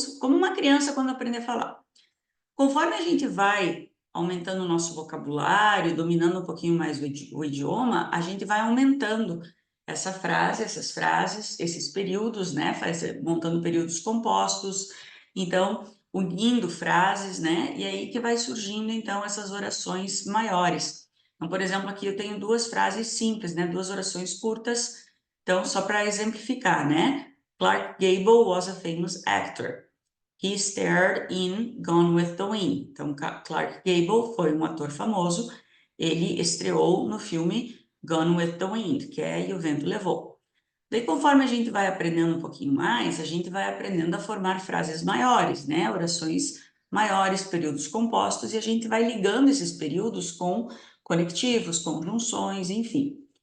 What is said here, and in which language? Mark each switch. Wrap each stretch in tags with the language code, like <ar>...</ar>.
<pt>Como uma criança quando aprende a falar. Conforme a gente vai aumentando o nosso vocabulário, dominando um pouquinho mais o idioma, a gente vai aumentando essa frase, essas frases, esses períodos, né? Montando períodos compostos, então unindo frases, né? E aí que vai surgindo então essas orações maiores. Então, por exemplo, aqui eu tenho 2 frases simples, né? 2 orações curtas. Então, só para exemplificar, né?</pt> <en>Clark Gable was a famous actor. He starred in Gone with the Wind.</en> <pt>Então, Clark Gable foi um ator famoso. Ele estreou no filme Gone with the Wind, que é E o Vento Levou. Daí, conforme a gente vai aprendendo um pouquinho mais, a gente vai aprendendo a formar frases maiores, né? Orações maiores, períodos compostos, e a gente vai ligando esses períodos com conectivos, conjunções, enfim.</pt>